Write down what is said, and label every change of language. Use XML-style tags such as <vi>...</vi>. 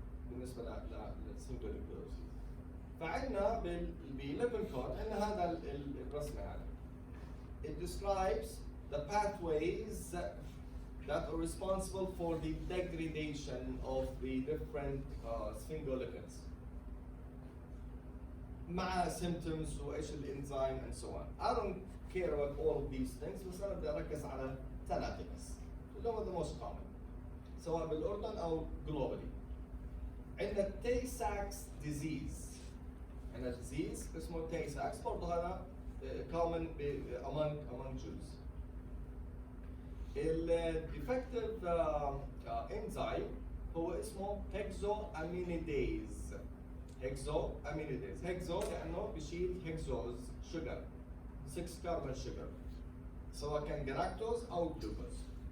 <ar>بالنسبة للسphingolipidosis. فعندنا بالليبنكود عندنا هذا الرسمة هذا.</ar> <en>It describes the pathways that are responsible for the degradation of the different sphingolipids.</en> <ar>مع symptoms وإيش الإنزيم</ar> <en>and so on. I don't care about all of these things</en> <ar>بس أنا بدي أركز على ثلاثة بس اللي هو</ar> <en>the most common</en> <ar>سواء بالأردن أو globally. عندنا Tay-Sachs disease. عندنا disease اسمه tay sachs برضه هذا</ar> <en>common among Jews.</en> <ar>الديفكتيف انزيم هو اسمه hexoaminidase. hexoaminidase لانه بيشيل هيكزوز شوجر 6 كاربون شوجر سواء كان جلاكتوز او جلوكوز.</ar>